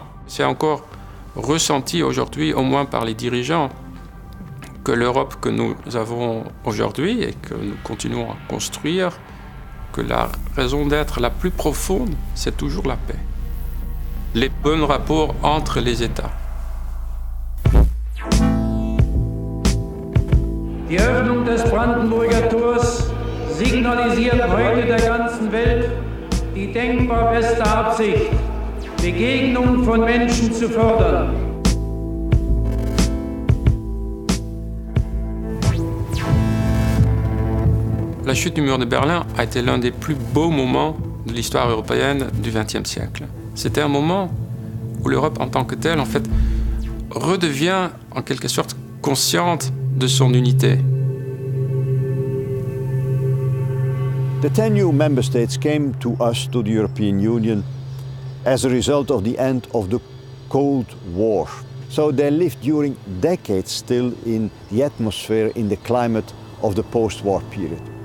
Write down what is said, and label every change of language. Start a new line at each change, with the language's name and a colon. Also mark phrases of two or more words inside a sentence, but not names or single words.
French: C'est encore ressenti aujourd'hui, au moins par les dirigeants, que l'Europe que nous avons aujourd'hui et que nous continuons à construire, que la raison d'être la plus profonde, c'est toujours la paix. Les bons rapports entre les États.
German: Die Öffnung des Brandenburger Tors signalisiert heute der ganzen Welt die denkbar beste Absicht, Begegnung von Menschen zu fördern.
French: La chute du mur de Berlin a été l'un des plus beaux moments de l'histoire européenne du XXe siècle. C'était un moment où l'Europe en tant que telle, en fait, redevient en quelque sorte consciente de son unité.
English: The 10 new member states came to us, to the European Union, as a result of the end of the Cold War. So they lived during decades still in the atmosphere, in the climate of the post-war period.